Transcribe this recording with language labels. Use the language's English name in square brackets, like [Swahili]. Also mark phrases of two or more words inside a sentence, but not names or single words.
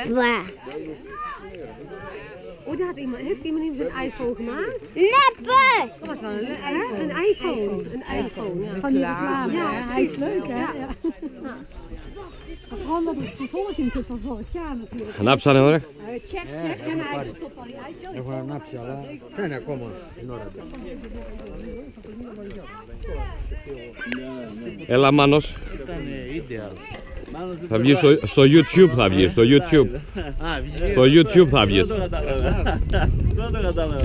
[Dutch] Neppa. Oh, daar heeft iemand een iPhone gemaakt? Neppa. Dat was wel een iPhone. Een iPhone, ja. Van die reclame. Ja, hij is leuk, hè? Ja. Vooral dat het vervolging zit van vorig jaar natuurlijk. [Greek] Ανάψανε, ωραία. [Dutch] Check en hij stopt al die iPhone. [Greek] Έχω ανάψει, αλλά δεν είναι ακόμα την ώρα του. Έλα, Μάνος. Ήταν ideal. Θα βγει στο YouTube, θα βγει, στο YouTube. Στο YouTube θα βγεις. Δεν το κατάλαβα.